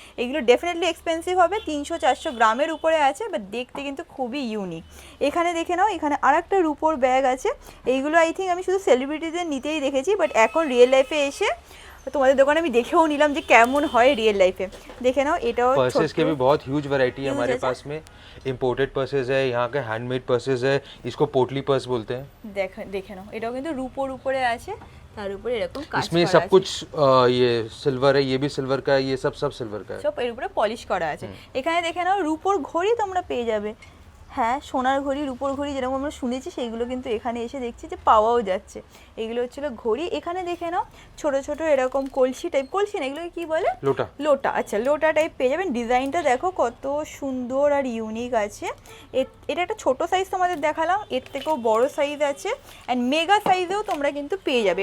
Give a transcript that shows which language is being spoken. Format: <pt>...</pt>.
<bn>এগুলো definitely expensive হবে, 300-400 গ্রামের উপরে আছে, বাট দেখতে কিন্তু খুবই ইউনিক। এখানে দেখে নাও, এখানে আর একটা রুপোর ব্যাগ আছে। এইগুলো আই থিঙ্ক আমি শুধু সেলিব্রিটিদের নিতেই দেখেছি, বাট এখন রিয়েল লাইফে এসে তোমাদের দোকানে আমি দেখেও নিলাম যে কেমন হয় রিয়েল লাইফে। দেখে নাও, এটাও</bn> <hi>पर्सेस के भी बहुत ह्यूज वैरायटी है हमारे पास में। इंपोर्टेड पर्सेस है, यहाँ के हैंडमेड पर्सेस है, इसको पोटली पर्स बोलते हैं।</hi> <bn>দেখে নাও, এটাও কিন্তু রুপোর উপরে আছে, তার উপরে এরকম কাজ</bn> <hi>इसमें</hi> <bn>করা</bn> <hi>सब</hi> <bn>আছে।</bn> <hi>कुछ ये सिल्वर है, ये भी सिल्वर का है, ये सब सिल्वर का है।</hi> <bn>সব এর উপরে পলিশ করা আছে। এখানে দেখে নাও, রুপোর ঘড়ি তোমরা পেয়ে যাবে। হ্যাঁ সোনার ঘড়ি, রুপোর ঘড়ি যেরকম আমরা শুনেছি, সেইগুলো কিন্তু এখানে এসে দেখছি যে পাওয়াও যাচ্ছে। এগুলো হচ্ছিল ঘড়ি। এখানে দেখে নাও, ছোট ছোট এরকম কলসি টাইপ, কলসি না এগুলোকে কি বলে? লোটা। লোটা, আচ্ছা লোটা টাইপ পেয়ে যাবেন। ডিজাইনটা দেখো কত সুন্দর আর ইউনিক আছে। এটা একটা ছোট সাইজ তোমাদের দেখালাম, এর থেকেও বড় সাইজ আছে, অ্যান্ড মেগা সাইজেও তোমরা কিন্তু পেয়ে যাবে।</bn>